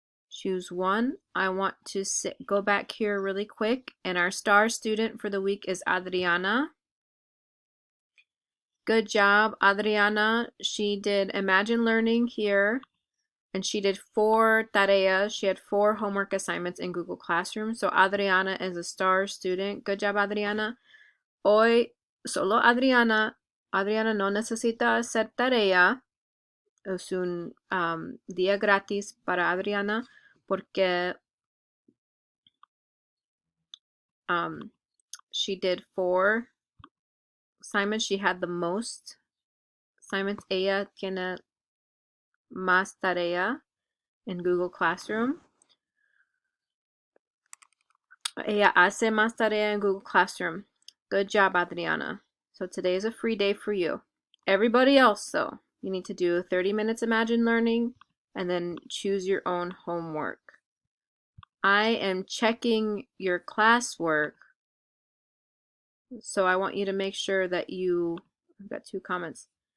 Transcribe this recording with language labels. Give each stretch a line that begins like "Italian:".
English: Choose one. I want to go back here really quick, and our star student for the week is Adriana. Good job, Adriana. She did Imagine Learning here. And she did 4 tareas. She had 4 homework assignments in Google Classroom. So Adriana is a star student. Good job, Adriana.
Spanish: Hoy solo Adriana. Adriana no necesita hacer tarea. Es un día gratis para Adriana porque
English: she did 4 assignments. She had the most assignments.
Spanish: Ella tiene más tarea in Google Classroom. Ella hace más tarea en Google Classroom.
English: Good job, Adriana. So today is a free day for you. Everybody else, though, you need to do 30 minutes Imagine Learning and then choose your own homework. I am checking your classwork, so I want you to make sure that I've got 2 comments.